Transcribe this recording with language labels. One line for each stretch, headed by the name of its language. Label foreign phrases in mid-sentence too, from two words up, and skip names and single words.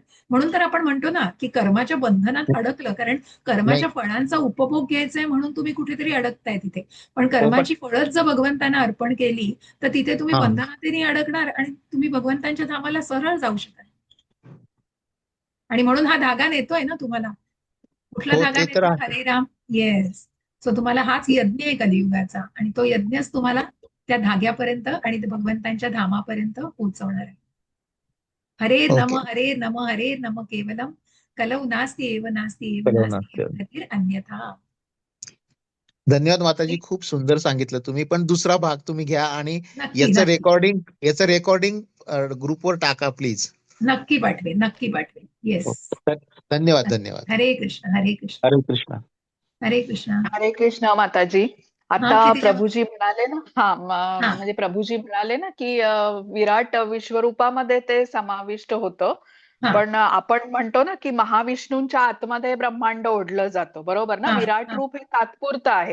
Marathi: म्हणून तर आपण म्हणतो ना की कर्माच्या बंधनात अडकलं, कारण कर्माच्या फळांचा उपभोग घ्यायचाय म्हणून तुम्ही कुठेतरी अडकताय तिथे. पण कर्माची फळच जर भगवंतांना अर्पण केली तर तिथे तुम्ही बंधनातही अडकणार आणि तुम्ही भगवंतांच्या धामाला सरळ जाऊ शकाल. आणि म्हणून हा धागा नेतोय ना तुम्हाला. कुठला धागा नेतो? हरे राम. येस. सो तुम्हाला हाच यज्ञ आहे कलियुगाचा आणि तो यज्ञच तुम्हाला त्या धाग्यापर्यंत आणि भगवंतांच्या धामापर्यंत पोहोचवणार आहे.
Sanskrit: हरे नम हरे नम केवलम कलौ नास्ति एव नास्ति एव नास्ति अन्यथा.
Marathi: धन्यवाद माताजी, खूप सुंदर सांगितलं तुम्ही. पण दुसरा भाग तुम्ही घ्या आणि नक्की याचं रेकॉर्डिंग ग्रुपवर टाका प्लीज. नक्की पाठवेन, नक्की पाठवेन. येस. धन्यवाद धन्यवाद. हरे कृष्ण, हरे कृष्ण, हरे कृष्ण. हरे कृष्ण. हरे कृष्ण माताजी. आता क्षितिजा. प्रभूजी म्हणाले ना, म्हणजे प्रभूजी म्हणाले ना की विराट विश्वरूपामध्ये ते समाविष्ट होतं. हा. पण आपण म्हणतो ना की महाविष्णूंच्या आतमध्ये ब्रह्मांड ओढलं जातं, बरोबर ना? हा, विराट हा. रूप हे तात्पुरतं आहे,